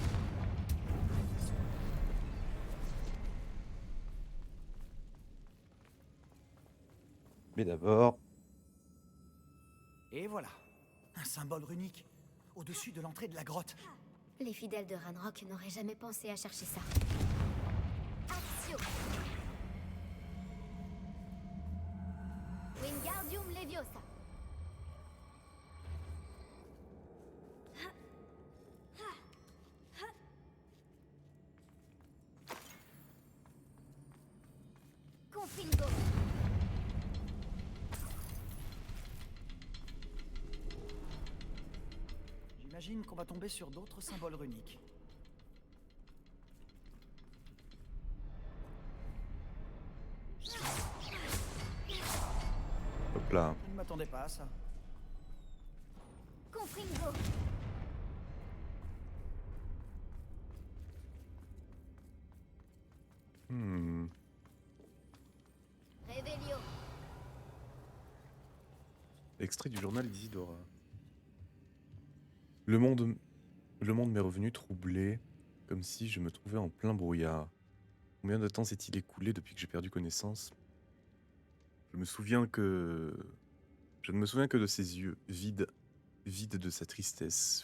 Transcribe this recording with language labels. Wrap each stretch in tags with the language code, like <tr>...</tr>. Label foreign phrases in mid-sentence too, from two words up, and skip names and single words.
<fr>Mais d'abord. Et voilà. Un symbole runique. Au-dessus de l'entrée de la grotte. Les fidèles de Ranrock n'auraient jamais pensé à chercher ça. Accio. Wingardium Leviosa. Confringo. J'imagine qu'on va tomber sur d'autres symboles runiques. Hop là. Je ne m'attendais pas à ça. Confringo. Hmm. Revelio. Extrait du journal d'Isidora. Le monde m'est revenu troublé, comme si je me trouvais en plein brouillard. Combien de temps s'est-il écoulé depuis que j'ai perdu connaissance? Je ne me souviens que de ses yeux, vides de sa tristesse.</fr>